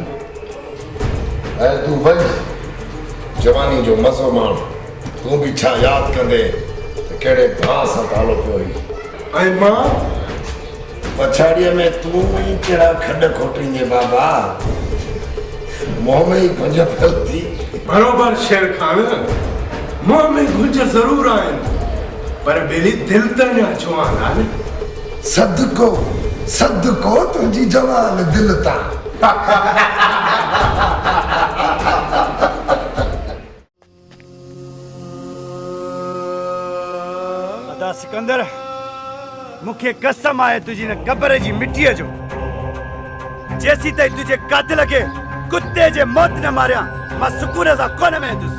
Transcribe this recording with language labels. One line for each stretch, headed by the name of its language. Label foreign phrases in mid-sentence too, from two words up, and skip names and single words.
Sindhi: ऐं तूं वञ जवानी जो मज़ो माण। तूं बि छा यादि कंदे त कहिड़े भाउ सां तालो पियो हुई ऐं मां पछाड़ीअ में तूं ई कहिड़ा खॾ खोटींदे बाबा, मुंहं में ई गुंज फलती। बरोबर शेर खान, मुंह में गुंज ज़रूर आहिनि पर बेली दिलि त न जवान आहे। सदको सदको तुंहिंजी जवान दिलि तां। अदा सिकंदर, मूंखे कसम आहे तुंहिंजी न क़बर जी मिटीअ जो, जेसी ताईं तुंहिंजे कातिल खे कुत्ते जे मौत न मारियां मां सुकून सां कोन वेंदुसि।